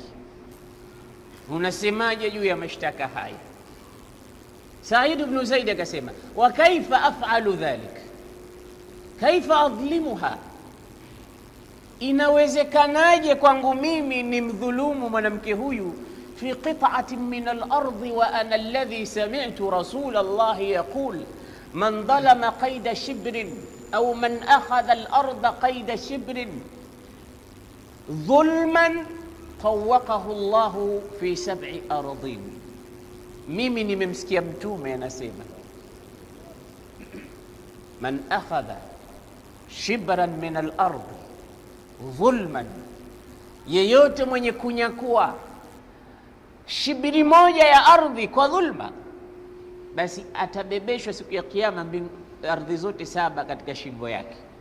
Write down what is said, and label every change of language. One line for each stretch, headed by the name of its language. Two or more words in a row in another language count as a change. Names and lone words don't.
Swahili: Unasemaje juu ya mashtaka haya?
Arabic: Said ibn Zaid akasema, وكيف أفعل ذلك، كيف أظلمها,
Swahili: inawezekanaje kwangu mimi nimdhulumu mwanamke huyu
Arabic: في قطعة من الأرض وأنا الذي سمعت رسول الله يقول من ظلم قيد شبر أو من أخذ الأرض قيد شبر ظلما طوقه الله في 7 أرضين.
Swahili: Mimi nimemsikia Mtume anasema,
Arabic: من أخذ شبرا من الأرض ظلما,
Swahili: yeyote mwenye kunyakua shibiri moja ya ardhi kwa dhulma, basi atabebeshwa siku ya Kiyama ardhi zote 7 katika shingo yake.